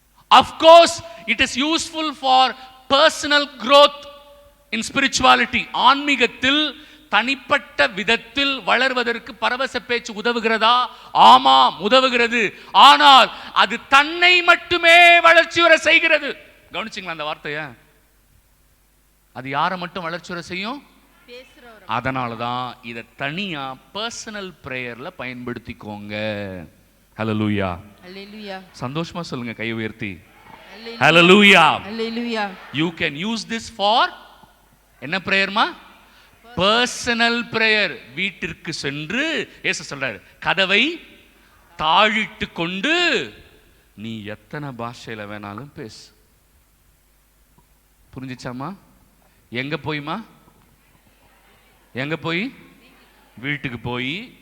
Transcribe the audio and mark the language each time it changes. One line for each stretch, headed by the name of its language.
English: Of course it is useful for personal growth in spirituality.
Tamil: ஆன்மீகத்தில் தனிப்பட்ட விதத்தில் வளர்வதற்கு பரவச பேச்சு உதவுகிறதா? ஆமாம், உதவுகிறது. ஆனால் அது தன்னை மட்டுமே வளர்ச்சி வர செய்கிறது. கவனிச்சிங்களா அந்த வார்த்தைய? அது யாரை மட்டும் வளர்ச்சி வர செய்யும்? அதனாலதான் இதை தனியா பர்சனல் பிரேயர்ல பயன்படுத்திக்கோங்க. ஹல்லேலூயா, ஹல்லேலூயா. சந்தோஷமா சொல்லுங்க, கை உயர்த்தி. ஹல்லேலூயா, ஹல்லேலூயா.
English: You can use this for
Tamil: என்ன பிரேயர்மா? Personal prayer. வீட்டிற்கு சென்று இயேசு சொல்றாரு, கதவை தாழிட்டு கொண்டு நீ எத்தனை பாஷையில வேணாலும் பேசு. புரிஞ்சிச்சாமா? எங்க போய்மா? எங்க போய்? வீட்டுக்கு போய்.